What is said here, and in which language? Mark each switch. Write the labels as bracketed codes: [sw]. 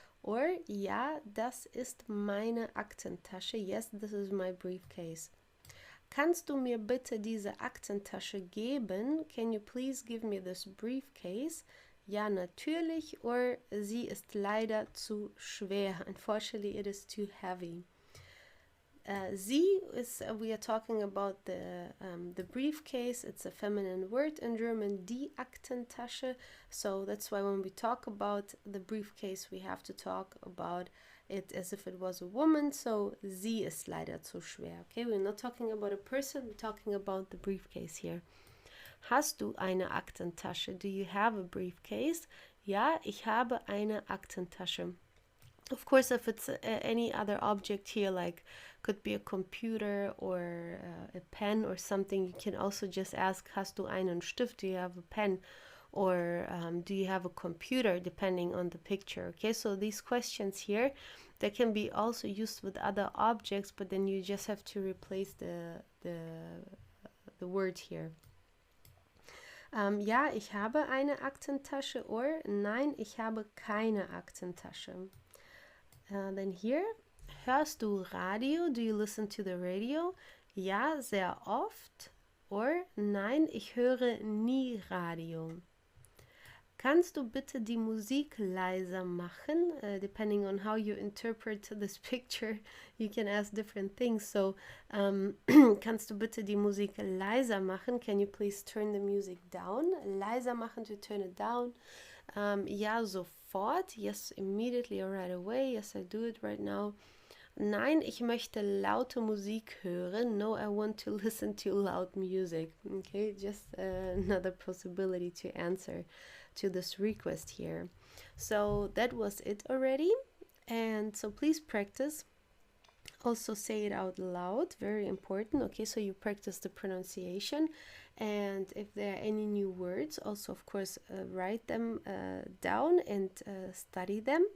[de] Or, ja, das ist meine Aktentasche. [en] Yes, this is my briefcase. [de] Kannst du mir bitte diese Aktentasche geben? [en] Can you please give me this briefcase? [de] Ja, natürlich. Or, sie ist leider zu schwer. [en] Unfortunately, it is too heavy. Sie is, we are talking about the briefcase. It's a feminine word in German, die Aktentasche. So that's why when we talk about the briefcase, we have to talk about it as if it was a woman. [de] So sie ist leider zu schwer. [en] Okay, we're not talking about a person, we're talking about the briefcase here. [de] Hast du eine Aktentasche? [en] Do you have a briefcase? [de] Ja, ich habe eine Aktentasche. [en] Of course, if it's any other object here, like could be a computer or a pen or something, you can also just ask, [de] hast du einen Stift? [en] Do you have a pen? Or do you have a computer, depending on the picture? Okay, so these questions here, they can be also used with other objects, but then you just have to replace the word here. [de] Ja, ich habe eine Aktentasche, or nein, ich habe keine Aktentasche. [en] Then here, [de] hörst du Radio? [en] Do you listen to the radio? [de] Ja, sehr oft. Or nein, ich höre nie Radio. Kannst du bitte die Musik leiser machen? [en] Depending on how you interpret this picture, you can ask different things. [de] So, kannst du bitte die Musik leiser machen? [en] Can you please turn the music down? [de] Leiser machen, [en] to turn it down. [de] Ja, sofort. [en] Yes, immediately or right away. Yes, I do it right now. [de] Nein, ich möchte laute Musik hören. [en] No, I want to listen to loud music. Okay, just another possibility to answer to this request here. So that was it already. And so please practice. Also say it out loud, very important. Okay, so you practice the pronunciation, and if there are any new words, also of course write them down and study them.